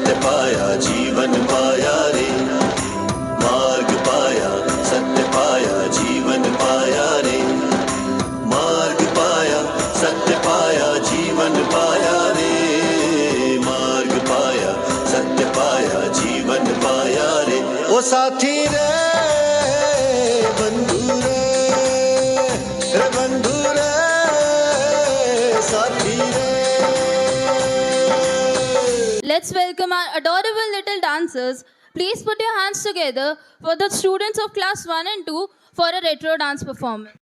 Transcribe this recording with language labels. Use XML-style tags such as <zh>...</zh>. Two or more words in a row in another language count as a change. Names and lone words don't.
<hi>पाया जीवन पाया रे, मार्ग पाया सत्य पाया जीवन पाया रे, मार्ग पाया सत्य पाया जीवन पाया रे, मार्ग पाया सत्य पाया जीवन पाया रे। ओ साथी रे बंधु रे बंधु रे साथी रे।</hi> <en>Let's welcome our adorable little dancers. Please put your hands together for the students of class 1 and 2 for a retro dance performance.</en>